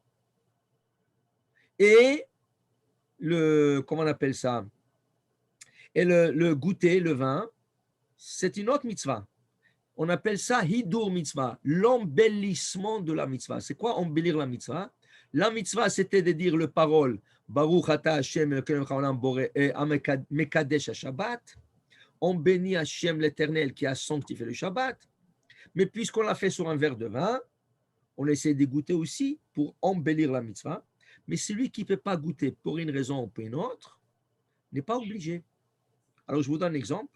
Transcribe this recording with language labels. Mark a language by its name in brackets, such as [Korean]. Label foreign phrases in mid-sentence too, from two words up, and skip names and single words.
[French] Et comment on appelle ça? Et le goûter, le vin, c'est une autre mitzvah. On appelle ça [Hebrew] הידור מצווה, [French] l'embellissement de la mitzvah. C'est quoi embellir la mitzvah? La mitzvah, c'était de dire le parole [Hebrew] ברוך אתה השם אלוקינו העולם בורא מקדש השבת. [French] On bénit Hashem l'Éternel qui a sanctifié le Shabbat. Mais puisqu'on l'a fait sur un verre de vin, on essaie de goûter aussi pour embellir la mitzvah. Mais celui qui ne peut pas goûter pour une raison ou pour une autre n'est pas obligé. Alors, je vous donne un exemple.